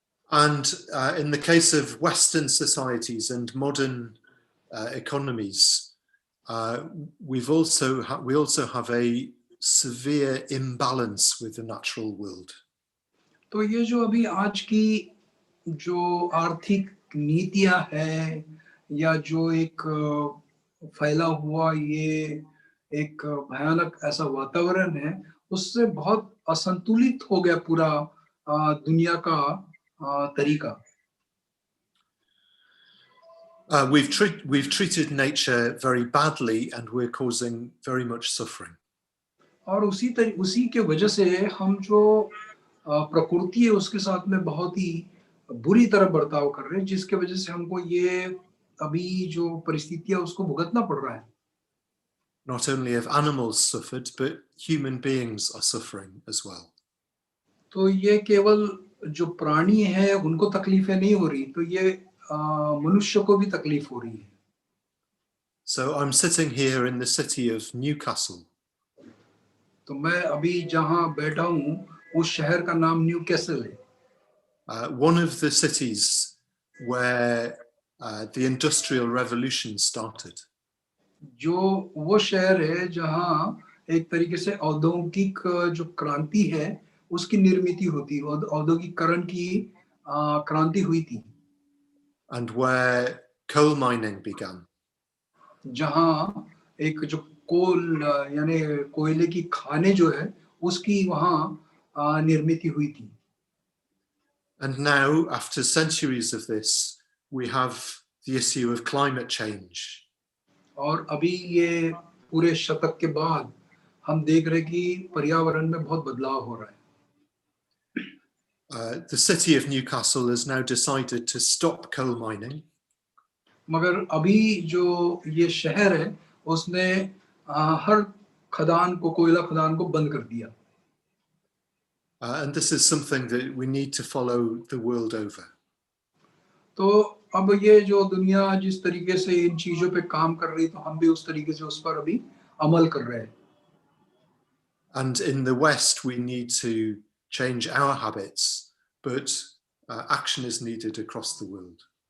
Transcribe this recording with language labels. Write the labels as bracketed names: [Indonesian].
[English] And in the case of Western societies and modern economies, we also have a severe imbalance with the natural world. [Hindi] तो ये जो अभी आज की जो आर्थिक नीतियां हैं या जो एक फैला हुआ ये एक भयानक ऐसा वातावरण है उससे बहुत असंतुलित हो गया पूरा दुनिया का तरीका। [English] We've treated nature very badly and we're causing very much suffering. [Hindi] और उसी के वजह से हम जो प्रकृति है उसके साथ में बहुत ही बुरी तरह बर्ताव कर रहे हैं जिसके वजह से हमको ये अभी जो परिस्थितियां उसको भुगतना पड़ रहा है। [English] Not only have animals suffered, but human beings are suffering as well. [Hindi] तो ये केवल जो प्राणी है उनको तकलीफें नहीं हो रही, तो ये मनुष्य को भी तकलीफ हो रही है। [English] So I'm sitting here in the city of Newcastle. [Hindi] तो मैं अभी जहाँ बैठा हूँ उस शहर का नाम न्यूकैसल है। [English] One of the cities where the Industrial Revolution started. [Hindi] जो वो शहर है जहाँ एक तरीके से औद्योगिक जो क्रांति है उसकी निर्मित होती, औद्योगिकरण की क्रांति हुई थी। [English] And where coal mining began. [Hindi] जहाँ एक जो कोल यानी कोयले की खानें जो है उसकी वहाँ निर्मित हुई थी। [English] And now, after centuries of this, we have the issue of climate change. [Hindi] और अभी ये पूरे शतक के बाद हम देख रहे कि पर्यावरण में बहुत बदलाव हो रहा है। [English] The city of Newcastle has now decided to stop coal mining. [Hindi] मगर अभी जो ये शहर है उसने हर खदान को, कोयला खदान को बंद कर दिया. [English] And this is something that we need to follow the world over. [Hindi] तो अब ये जो दुनिया जिस तरीके से इन चीजों पे काम कर रही, तो हम भी उस तरीके से उस पर अभी अमल कर रहे हैं. [English] And in the West, we need to change our habits, but action is needed across the world.